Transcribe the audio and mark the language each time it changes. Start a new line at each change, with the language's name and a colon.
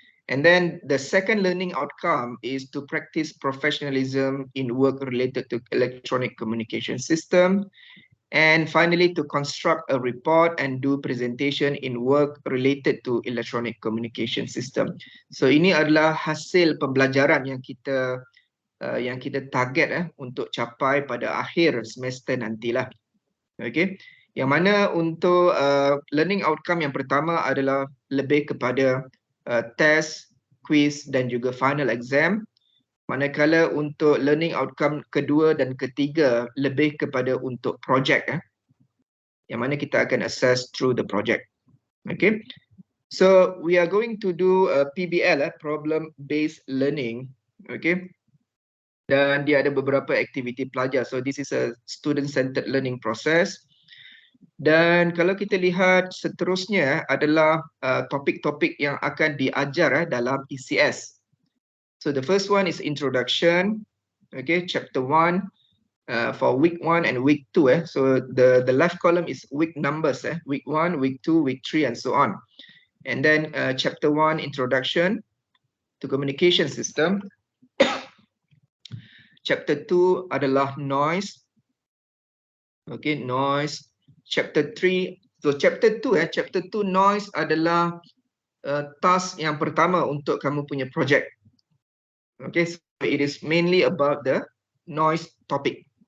English: And then the second learning outcome is to practice professionalism in work related to electronic communication system. And finally, to construct a report and do presentation in work related to electronic communication system.
Malay: So ini adalah hasil pembelajaran yang kita target untuk capai pada akhir semester nantilah. Okay. Yang mana untuk learning outcome yang pertama adalah lebih kepada test, quiz dan juga final exam. Manakala untuk learning outcome kedua dan ketiga lebih kepada untuk project yang mana kita akan
English: assess through the project.
Malay: Okay.
English: So we are going to do PBL, problem based learning. Okay.
Malay: Dan dia ada beberapa aktiviti pelajar.
English: So this is a student centered learning process.
Malay: Dan kalau kita lihat seterusnya adalah topik-topik yang akan diajar dalam ECS.
English: So the first one is introduction, okay, chapter 1 for week 1 and week 2. So the left column is week numbers, week 1, week 2, week 3 and so on. And then chapter 1 introduction to communication system.
Malay: Chapter 2 adalah noise. Okay, noise. Chapter 3, so chapter 2 chapter 2 noise adalah task yang pertama untuk kamu punya project.
English: Okay, so it is mainly about the noise topic.